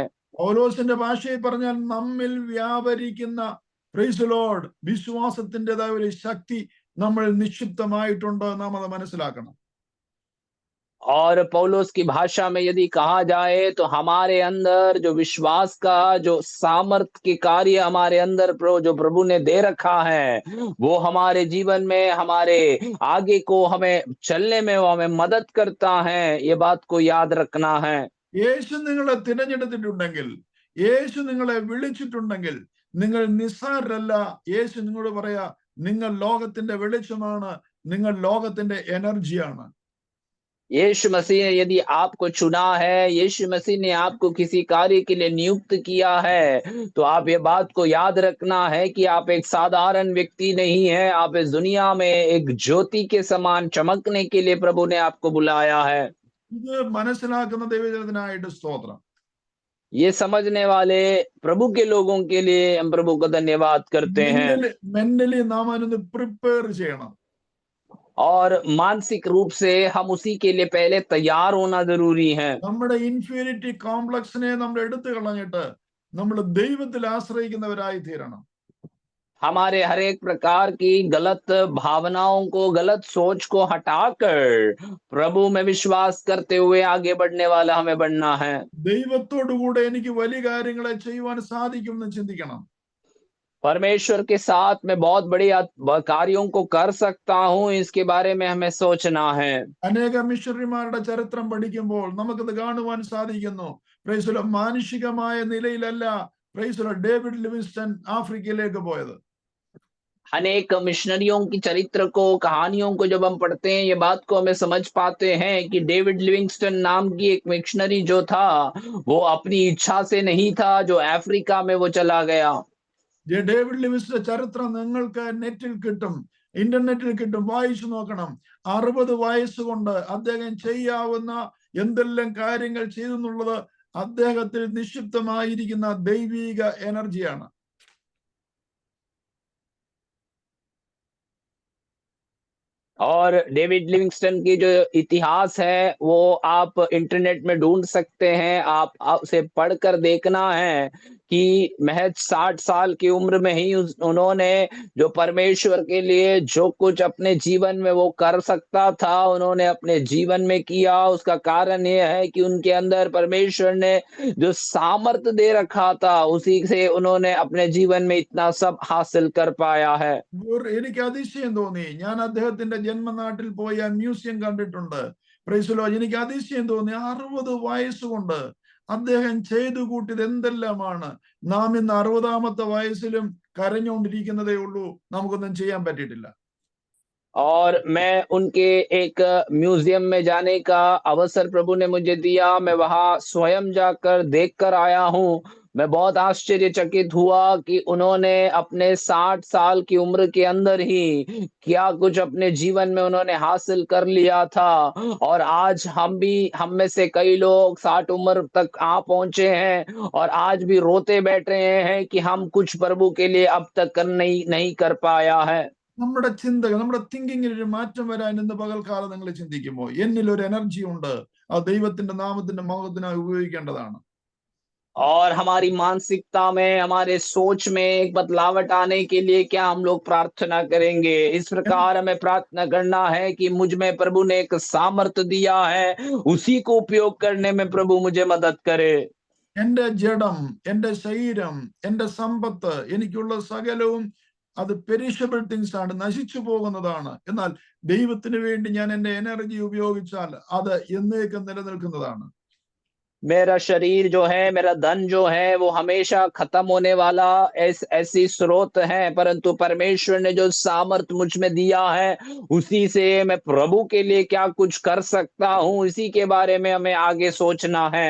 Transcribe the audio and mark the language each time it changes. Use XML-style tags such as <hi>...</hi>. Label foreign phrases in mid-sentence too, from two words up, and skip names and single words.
<ml>പൗലോസിന്റെ ഭാഷയിൽ പറഞ്ഞാൽ നമ്മിൽ വ്യാപരിക്കുന്ന</ml> <en>Praise the Lord</en> <ml>വിശ്വാസത്തിൻ്റെതായ ഒരു ശക്തി നമ്മൾ നിക്ഷിപ്തമായിട്ടുണ്ട്, നാം അത് മനസ്സിലാക്കണം.</ml> <hi>और पौलुस की भाषा में यदि कहा जाए तो हमारे अंदर जो विश्वास का जो सामर्थ्य के कार्य हमारे अंदर जो प्रभु ने दे रखा है वो हमारे जीवन में हमारे आगे को हमें चलने में वो हमें मदद करता है, ये बात को याद रखना है।</hi> <ml>യേശു നിങ്ങളെ തിരഞ്ഞെടുത്തിട്ടുണ്ടെങ്കിൽ, യേശു നിങ്ങളെ വിളിച്ചിട്ടുണ്ടെങ്കിൽ നിങ്ങൾ നിസ്സാരരല്ല. യേശു നിങ്ങളോട് പറയാ, നിങ്ങൾ ലോകത്തിന്റെ വെളിച്ചമാണ്, നിങ്ങൾ ലോകത്തിന്റെ എനർജിയാണ്.</ml> <hi>यीशु मसीह ने यदि आपको चुना है, यीशु मसीह ने आपको किसी कार्य के लिए नियुक्त किया है, तो आप ये बात को याद रखना है कि आप एक साधारण व्यक्ति नहीं हैं, आप इस दुनिया में एक ज्योति के समान चमकने के लिए प्रभु ने आपको बुलाया है।</hi> <ml>ഇത് മനസ്സിലാക്കുന്ന ദൈവജനത്തിനായിട്ട് സ്തോത്രം.</ml> <hi>ये समझने वाले प्रभु के लोगों के लिए हम प्रभु का धन्यवाद करते हैं।</hi> <ml>മെന്റലി നാം അതിനൊന്ന് പ്രിപ്പയർ ചെയ്യണം.</ml> <hi>और मानसिक रूप से हम उसी के लिए पहले तैयार होना जरूरी है।</hi> <ml>നമ്മുടെ</ml> <en>inferiority complex</en> <ml>നമ്മൾ എടുത്തു കളഞ്ഞിട്ട് നമ്മൾ ദൈവത്തിൽ ആശ്രയിക്കുന്നവരായി തീരണം.</ml> <hi>हमारे हर एक प्रकार की गलत भावनाओं को, गलत सोच को हटाकर प्रभु में विश्वास करते हुए आगे बढ़ने वाला हमें बनना है।</hi> <ml>ദൈവത്തോടു കൂടെ എനിക്ക് വലിയ കാര്യങ്ങളെ ചെയ്യുവാൻ സാധിക്കുമെന്ന് ചിന്തിക്കണം.</ml> <hi>परमेश्वर के साथ मैं बहुत बड़ी कार्यों को कर सकता हूँ, इसके बारे में हमें सोचना है।</hi> <ml>അനേക മിഷണറിമാരുടെ ചരിത്രം പഠിക്കുമ്പോൾ നമുക്കത് കാണുവാൻ സാധിക്കുന്നു.</ml> <en>Praise the Lord.</en> <ml>മാനുഷികമായ നിലയിലല്ല</ml> <en>Praise the Lord</en> <ml>ഡേവിഡ് ലിവിങ്സ്റ്റൺ ആഫ്രിക്കയിലേക്ക് പോയത്.</ml> <hi>अनेक मिशनरियों की चरित्र को, कहानियों को जब हम पढ़ते हैं, ये बात को हमें समझ पाते हैं कि डेविड लिविंगस्टन नाम की एक मिशनरी जो था, वो अपनी इच्छा से नहीं था जो अफ्रीका में वो चला गया।</hi> <ml>ഡേവിഡ് ലിവിങ്സ്റ്റന്റെ ചരിത്രം നിങ്ങൾക്ക് നെറ്റിൽ കിട്ടും, ഇന്റർനെറ്റിൽ കിട്ടും, വായിച്ചു നോക്കണം. 60 വയസ്സുകൊണ്ട് അദ്ദേഹം ചെയ്യാവുന്ന എന്തെല്ലാം കാര്യങ്ങൾ ചെയ്തെന്നുള്ളത് അദ്ദേഹത്തിൽ നിക്ഷിപ്തമായിരിക്കുന്ന ദൈവിക എനർജിയാണ്.</ml> <hi>और डेविड लिविंगस्टन की जो इतिहास है वो आप इंटरनेट में ढूंढ सकते हैं। आप उसे पढ़कर देखना है कि महज 60 साल की उम्र में ही उन्होंने जो परमेश्वर के लिए जो कुछ अपने जीवन में वो कर सकता था, उन्होंने अपने जीवन में किया। उसका कारण ये है कि उनके अंदर परमेश्वर ने जो सामर्थ्य दे रखा था, उसी से उन्होंने अपने जीवन में इतना सब हासिल कर पाया है।</hi> <ml>എനിക്ക് അതിശയം തോന്നി. ഞാൻ അദ്ദേഹത്തിന്റെ ജന്മനാട്ടിൽ പോയി ആ മ്യൂസിയം കണ്ടിട്ടുണ്ട്.</ml> <en>Praise the Lord.</en> <ml>എനിക്ക് അതിശയം തോന്നി. 60 വയസ്സുകൊണ്ട് അദ്ദേഹം ചെയ്തു കൂട്ടിയത് എന്തെല്ലാമാണ്. നാം ഇന്ന് 60ാമത്തെ വയസ്സിലും കരഞ്ഞുകൊണ്ടിരിക്കുന്നതേ ഉള്ളൂ. നമുക്കൊന്നും ചെയ്യാൻ പറ്റിയിട്ടില്ല.</ml> <hi>और मैं उनके एक म्यूजियम में जाने का अवसर प्रभु ने मुझे दिया। मैं वहां स्वयं जाकर देख कर आया हूँ। मैं बहुत आश्चर्यचकित हुआ कि उन्होंने अपने 60 साल की उम्र के अंदर ही क्या कुछ अपने जीवन में उन्होंने हासिल कर लिया था। और आज हम में से कई लोग 60 उम्र तक आ पहुंचे हैं और आज भी रोते बैठ रहे हैं कि हम कुछ प्रभु के लिए अब तक नहीं कर पाया है।</hi> <ml>നമ്മുടെ ചിന്തകൾ, നമ്മുടെ തിങ്കിങ്ങിൽ ഒരു മാറ്റം വരാൻ ഇന്ന് പകൽക്കാലം നിങ്ങൾ ചിന്തിക്കുമോ? എന്നിൽ ഒരു എനർജി ഉണ്ട്, ആ ദൈവത്തിന്റെ നാമത്തിന്റെ മഹത്വത്തിനായി ഉപയോഗിക്കേണ്ടതാണ്.</ml> <hi>और हमारी मानसिकता में, हमारे सोच में एक बदलावट आने के लिए क्या हम लोग प्रार्थना करेंगे? इस प्रकार हमें प्रार्थना करना है कि मुझ में प्रभु ने एक सामर्थ्य दिया है, उसी को उपयोग करने में प्रभु मुझे मदद करे।</hi> <ml>എന്റെ ജഡം, എന്റെ ശരീരം, എന്റെ സമ്പത്ത്, എനിക്കുള്ള സകലവും അത്</ml> <en>perishable things</en> <ml>ആണ്, നശിച്ചു പോകുന്നതാണ്. എന്നാൽ ദൈവത്തിന് വേണ്ടി ഞാൻ എന്റെ എനർജി ഉപയോഗിച്ചാൽ അത് എന്നേക്കും നിലനിൽക്കുന്നതാണ്.</ml> <hi>मेरा शरीर जो है, मेरा धन जो है, वो हमेशा खत्म होने वाला ऐसी स्रोत है, परंतु परमेश्वर ने जो सामर्थ मुझ में दिया है, उसी से मैं प्रभु के लिए क्या कुछ कर सकता हूँ, इसी के बारे में हमें आगे सोचना है।</hi>